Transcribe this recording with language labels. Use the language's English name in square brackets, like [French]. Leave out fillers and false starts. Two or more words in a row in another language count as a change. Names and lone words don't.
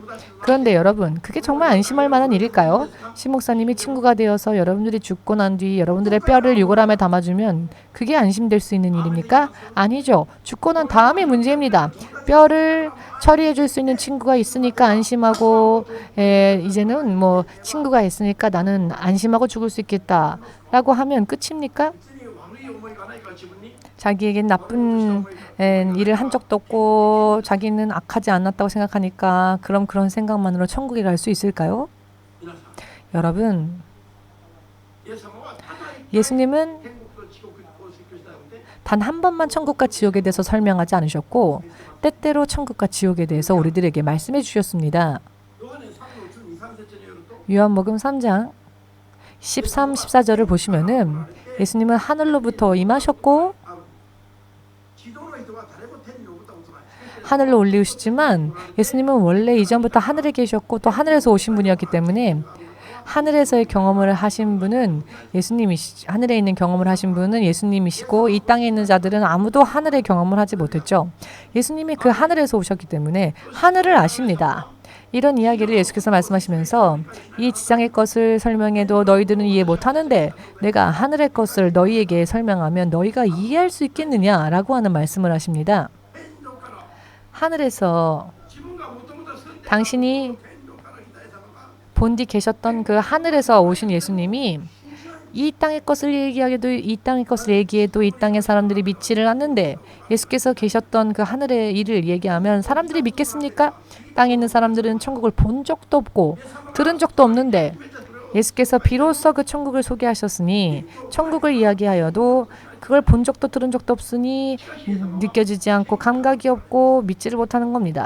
[Korean] 그런데 여러분 그게 정말 안심할 만한 일일까요? 신 목사님이 친구가 되어서 여러분들이 죽고 난 뒤 여러분들의 뼈를 유골함에 담아주면 그게 안심될 수 있는 일입니까? 아니죠. 죽고 난 다음이 문제입니다. 뼈를 처리해 줄 수 있는 친구가 있으니까 안심하고 이제는 뭐 친구가 있으니까 나는 안심하고 죽을 수 있겠다 라고 하면 끝입니까? [Japanese] 別に悪い思いがないから自分に [Korean] 자기에겐 나쁜 일을 한 적도 없고 자기는 악하지 않았다고 생각하니까 그럼 그런 생각만으로 천국에 갈 수 있을까요? [Japanese] 皆さん [Korean] 여러분 [Japanese] イエス様はただ一回 [Korean] 예수님은 [Japanese] 天国と地獄を説教したので [Korean] 단 한 번만 천국과 지옥에 대해서 설명하지 않으셨고 때때로 천국과 지옥에 대해서 우리들에게 말씀해 주셨습니다. [Japanese] ヨハネ3の2、3節によると [Korean] 요한복음 3장 13, 14절을 보시면은 예수님은 하늘로부터 임하셨고 [Japanese] 地上の人は誰も天に昇ったことない。 [Korean] 하늘로 올리우시지만 예수님은 원래 이전부터 하늘에 계셨고 또 하늘에서 오신 분이었기 때문에 하늘에서의 경험을 하신 분은 하늘에 있는 경험을 하신 분은 예수님이시고 이 땅에 있는 자들은 아무도 하늘의 경험을 하지 못했죠. 예수님이 그 하늘에서 오셨기 때문에 하늘을 아십니다. 이런 이야기를 예수께서 말씀하시면서 이 지상의 것을 설명해도 너희들은 이해 못하는데 내가 하늘의 것을 너희에게 설명하면 너희가 이해할 수 있겠느냐라고 하는 말씀을 하십니다. [Japanese] 天上から [Korean] 하늘에서 [Japanese] 自分がもともと住んでいる [Korean] 당신이 [Japanese] 天上から来たイエス様が [Korean] 본디 계셨던 그 하늘에서 오신 예수님이 이 땅의 것을 얘기하게도 이 땅의 것을 얘기해도 이 땅의 사람들이 믿지를 않는데 예수께서 계셨던 그 하늘의 일을 얘기하면 사람들이 믿겠습니까? 땅에 있는 사람들은 천국을 본 적도 없고 들은 적도 없는데 예수께서 비로소 그 천국을 소개하셨으니 천국을 이야기하여도 그걸 본 적도 들은 적도 없으니 느껴지지 않고 감각이 없고 믿지를 못하는 겁니다.